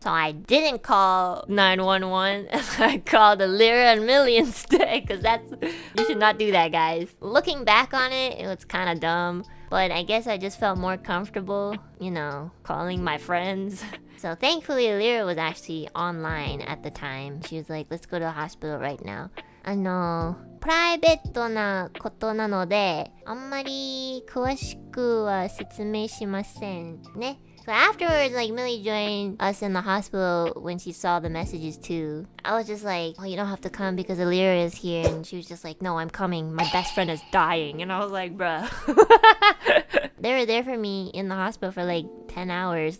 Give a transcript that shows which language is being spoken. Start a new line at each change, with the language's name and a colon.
English: So I didn't call 911 and I called Alira and Millie instead, because you should not do that, guys. Looking back on it, it was kind of dumb. But I guess I just felt more comfortable, you know, calling my friends. So thankfully, Alira was actually online at the time. She was like, let's go to the hospital right now.
Japanese: プライベートなことなので、あんまり詳しくは説明しませんね。
English: So afterwards, like Millie joined us in the hospital when she saw the messages too. I was just like, oh, you don't have to come because Alira is here. And she was just like, no, I'm coming. My best friend is dying. And I was like, bruh. They were there for me in the hospital for like 10 hours.